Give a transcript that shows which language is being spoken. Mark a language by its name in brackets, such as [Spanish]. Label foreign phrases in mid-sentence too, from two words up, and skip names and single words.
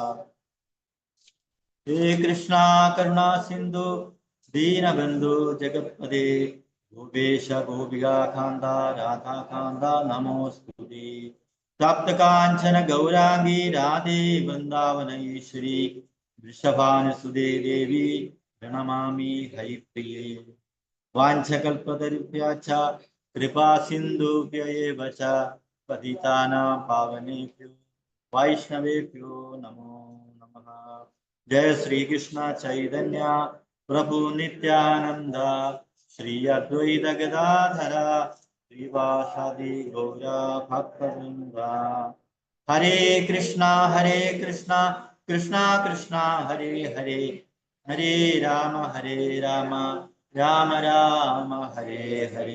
[Sanskrit] ഹേ കൃഷ്ണ കരുണാ സിന്ധു ദീനബന്ധു ജഗത്പദേ ഗോപേശ ഗോപികാകാന്ത രാധാകാന്ത നമോസ്തുതേ. തപ്തകാഞ്ചന ഗൗരാംഗീ രാധേ വൃന്ദാവനൈശ്വരി വൃഷഭാനുസുതേ ദേവി പ്രണമാമി ഹരിപ്രിയേ. വാഞ്ചകൽപതരുഭ്യശ്ച കൃപാ സിന്ധുഭ്യ ഏവ ച പതിതാനാം പാവനേഭ്യോ വൈഷ്ണവേഭ്യോ നമോ നമഃ. ജയ ശ്രീകൃഷ്ണ ചൈതന്യ പ്രഭു നിത്യാനന്ദ ശ്രീ അദ്വൈത ഗദാധര ശ്രീവാസാദി ഗൗര ഭക്തവൃന്ദ. ഹരേ കൃഷ്ണ കൃഷ്ണ കൃഷ്ണ ഹരേ ഹരേ ഹരേ രാമ രാമ രാമ ഹരേ ഹരേ.